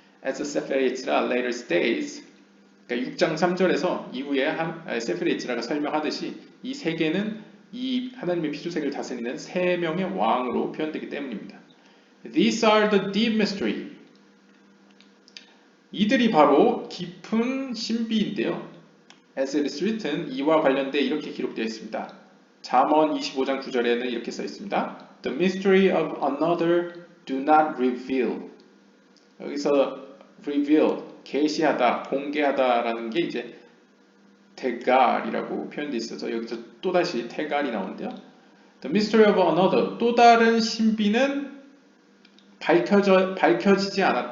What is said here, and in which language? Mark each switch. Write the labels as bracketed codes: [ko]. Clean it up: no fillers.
[en] As [ko] 세페르 예츠라 [en] later states, [ko] 그러니까 6장 3절에서 이후에 세페르 예츠라가 설명하듯이 이 세계는 이 하나님의 피조 세계를 다스리는 세 명의 왕으로 표현되기 때문입니다. [en] These are the deep mystery. [ko] 이들이 바로 깊은 신비인데요. [en] As it is written, [ko] 이와 관련돼 이렇게 기록되어 있습니다. 잠언 25장 9절에는 이렇게 써 있습니다. [en] The mystery of another do not reveal. [ko] 여기서 reveal, 계시하다, 공개하다라는 게 이제 테갈이라고 표현되어 있어서 여기서 또다시 테갈이 나오는데요. [en] The mystery of another, [ko] 또 다른 신비는 밝혀지지 않았다.